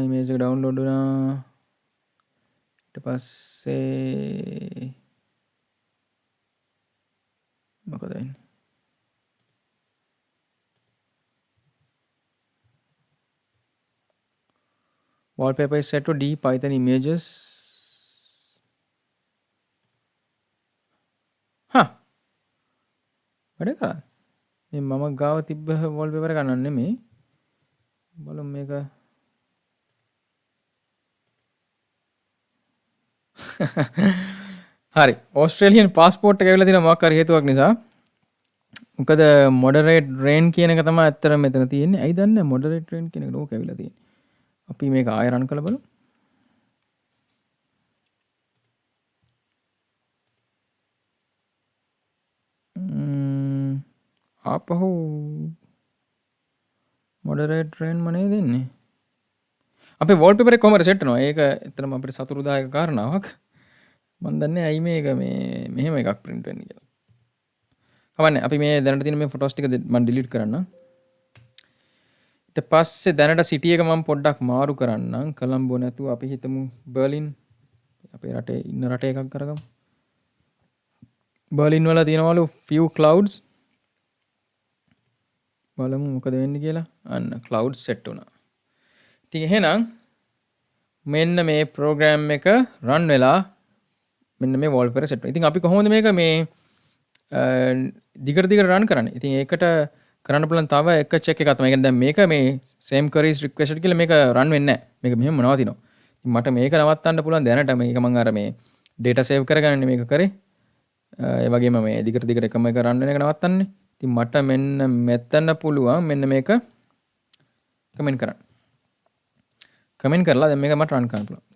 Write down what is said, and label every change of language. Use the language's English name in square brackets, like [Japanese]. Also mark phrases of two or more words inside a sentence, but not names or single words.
[Sinhala] image එක download වුණා. ඊට පස්සේ මොකද වෙන්නේ? [English] wallpaper is set to D Python images. [Sinhala] වැඩ කරා. මේ මම ගාව තිබ්බ wallpaper එක ගන්න නෙමෙයි. බලමු මේක. හරි. ඕස්ට්‍රේලියන් පාස්පෝර්ට් එක ඇවිල්ලා තියෙන මොකක් හරි හේතුවක් නිසා. මොකද [English] moderate rain [Sinhala] කියන එක තමයි ඇත්තටම මෙතන තියෙන්නේ. ඇයි දන්නේ [English] moderate rain [Sinhala] කියන එක ඕක ඇවිල්ලා තියෙන්නේ. අපි මේක ආයෙ රන් කරලා බලමු. ආපහු [English] moderate rain [Sinhala] මනේ දෙන්නේ. අපේ wallpaper එක කොහමද set වෙනවා? ඒක ඇත්තටම අපිට සතුටුදායක කාරණාවක්. මම දන්නේ ඇයි මේක මේ මෙහෙම එකක් print වෙන්නේ කියලා. කවන්නේ අපි මේ දැනට තියෙන මේ photos ටික මම delete කරන්නම්. ඊට පස්සේ දැනට city එක මම පොඩ්ඩක් මාරු කරන්නම්. කොලම්බෝ නැතුව අපි හිතමු බර්ලින්. අපේ රටේ ඉන්න රටේ එකක් කරගමු. බර්ලින් වල තියෙනවලු [English] few clouds. [Sinhala] බලමු මොකද වෙන්නේ කියලා. අන්න [English] cloud set [Sinhala] වුණා. ඉතින් එහෙනම් මෙන්න මේ ප්‍රෝග්‍රෑම් එක රන් වෙලා මෙන්න මේ wallpaper set වෙනවා. ඉතින් අපි කොහොමද මේක මේ දිගට රන් කරන්නේ? ඉතින් ඒකට කරන්න පුළුවන් තව එක check එකක් තමයි. දැන් මේක මේ [English] same queries requested [Sinhala] කියලා මේක රන් වෙන්නේ නැහැ. මේක මෙහෙම නවතිනවා. ඉතින් මට මේක නවත්තන්න පුළුවන් දැනට. මේක මම අර මේ [English] data save [Sinhala] කරගන්න මේක කරේ. ඒ වගේම මේ දිගට එකම එක රන් වෙන එක නවත්තන්නේ. ඉතින් මට මෙන්න මෙතන පුළුවන් මෙන්න මේක කමෙන්ට් කරන්න. කමෙන්ට් කරලා දැන් මේක මට රන් කරන්න පුළුවන්.